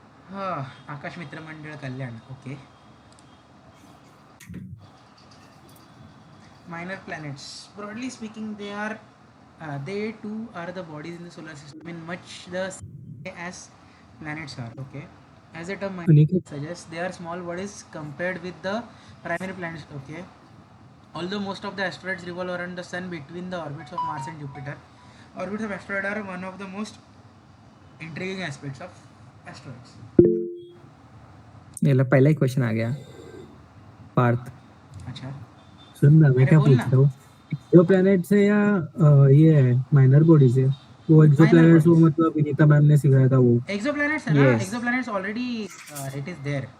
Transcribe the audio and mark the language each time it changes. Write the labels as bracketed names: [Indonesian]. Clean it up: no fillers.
[Hindi] हाँ, आकाश मित्र मंडळ कल्याण. Okay. [English] Minor planets, broadly speaking, they too are the bodies in the solar system in much the same way as planets are. Okay, as the term suggests, they are small bodies compared with the primary planets. Okay, although most of the asteroids revolve around the sun between the orbits of Mars and Jupiter, orbits of asteroids are one of the most intriguing aspects of asteroids. [Hindi] ये लो, पहला ही question आ गया. पार्थ, अच्छा, सुन ना, मैं क्या बोलना. पूछ रहा हूँ, एक्सोप्लैनेट से या ये है माइनर बॉडी से? वो एक्सोप्लैनेट्स वो मतलब विनीता मैम ने सिखाया था वो. exoplanets है ना? [English] Yes. Exoplanets already it is there.